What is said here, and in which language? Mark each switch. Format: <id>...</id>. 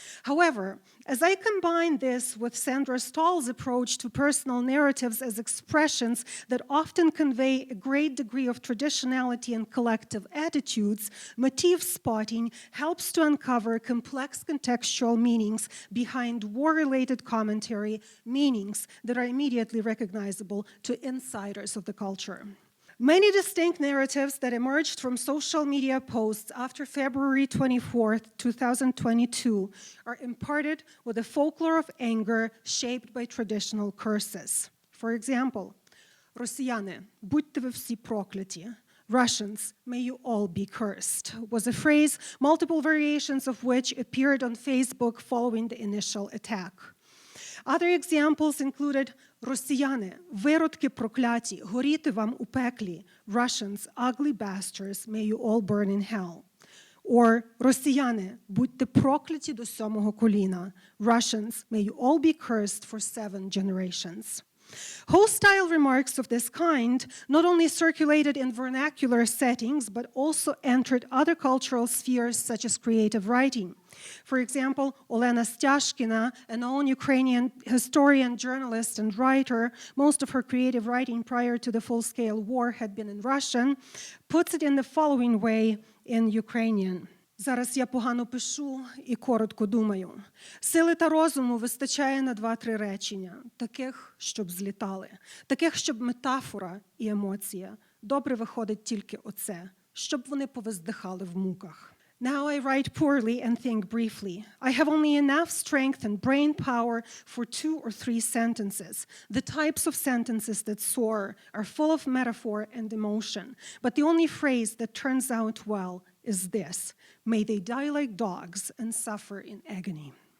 <en>However, as I combine this with Sandra Stahl's approach to personal narratives as expressions that often convey a great degree of traditionality and collective attitudes, motif spotting helps to uncover complex contextual meanings behind war-related commentary, meanings that are immediately recognizable to insiders of the culture. Many distinct narratives that emerged from social media posts after February 24, 2022 are imparted with a folklore of anger shaped by traditional curses. For example,</en> <uk>"Росіяни, будьте ви всі прокляті."</uk> <en>Russians, may you all be cursed, was a phrase, multiple variations of which appeared on Facebook following the initial attack. Other examples included</en> <uk>"Росіяни, виродки прокляті, горіти вам у пеклі."</uk> <en>Russians, ugly bastards, may you all burn in hell.</en> <uk>Or "Росіяни, будьте прокляті до 7-го коліна."</uk> <en>Russians, may you all be cursed for 7 generations. Hostile remarks of this kind not only circulated in vernacular settings, but also entered other cultural spheres such as creative writing. For example, Olena Styashkina, a known Ukrainian historian, journalist, and writer, most of her creative writing prior to the full-scale war had been in Russian, puts it in the following way in Ukrainian.</en> <uk>Зараз я погано пишу і коротко думаю. Сили та розуму вистачає на 2-3 речення, таких, щоб злітали, таких, щоб метафора і емоція. Добре виходить тільки оце, щоб вони повиздихали в муках.</uk> <en>Now I write poorly and think briefly. I have only enough strength and brain power for 2 or 3 sentences. The types of sentences that soar are full of metaphor and emotion, but the only phrase that turns out well is this: may they die like dogs and suffer in agony.</en>